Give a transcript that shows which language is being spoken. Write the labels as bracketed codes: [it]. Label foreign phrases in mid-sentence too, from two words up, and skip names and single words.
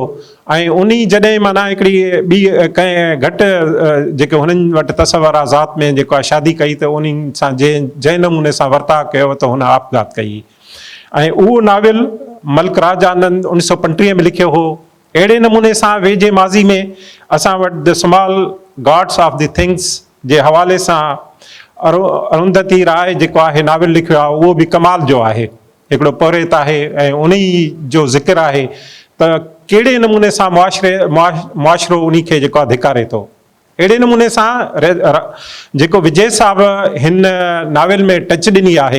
[sd] ऐं उन जॾहिं माना हिकिड़ी ॿी कंहिं घटि जेके हुननि वटि तसवर आहे ज़ात में जेको आहे शादी कई, त उन सां जंहिं नमूने सां वर्ताव कयो त हुन आपघात कई। ऐं उहो नाविल मलिक राज आनंद 1935 में लिखियो हो। अहिड़े नमूने सां वेझे माज़ी में असां वटि द स्मॉल गॉड्स ऑफ द थिंग्स जे हवाले सां अरुंधति राय जेको आहे नाविल लिखियो आहे, उहो बि कमाल जो आहे। हिकिड़ो पौरेत आहे ऐं उन जो ज़िक्र आहे त कहिड़े नमूने सां मुआशिरो उन खे जेको आहे धिकारे थो। अहिड़े नमूने सां जेको विजय साहब हिन नाविल में टच ॾिनी आहे।